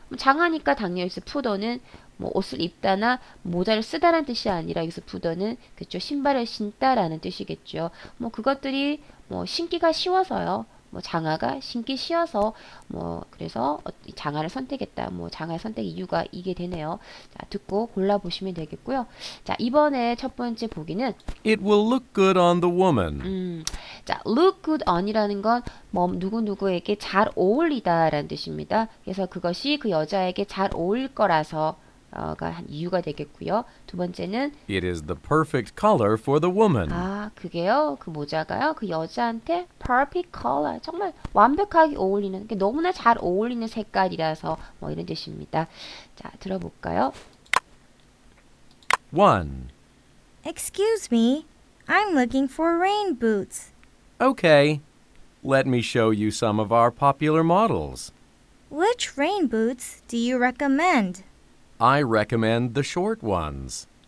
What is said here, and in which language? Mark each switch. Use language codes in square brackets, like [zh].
[ko] 장화니까 당연히 여기서 put on은 뭐 옷을 입다나 모자를 쓰다라는 뜻이 아니라 여기서 put on은 그쵸 신발을 신다라는 뜻이겠죠. 뭐 그것들이 뭐 신기가 쉬워서요. 뭐 장화가 신기 쉬워서 뭐 그래서 장화를 선택했다. 뭐 장화의 선택 이유가 이게 되네요. 자, 듣고 골라 보시면 되겠고요. 자, 이번에 첫 번째 보기는 [en] It will look good on the woman. [ko] 자, look good on이라는 건 뭐 누구누구에게 잘 어울리다라는 뜻입니다. 그래서 그것이 그 여자에게 잘 어울릴 거라서 가 한 이유가 되겠고요. 두 번째는 [en] It is the perfect color for the woman. [ko] 그게요. 그 모자가요. 그 여자한테 [en] perfect color. [ko] 정말 완벽하게 어울리는, 너무나 잘 어울리는 색깔이라서 뭐 이런 뜻입니다. 자, 들어볼까요? 1. [en] Excuse me, I'm looking for rain boots. Okay. Let me show you some of our popular models. Which rain boots do you recommend? I recommend the short ones.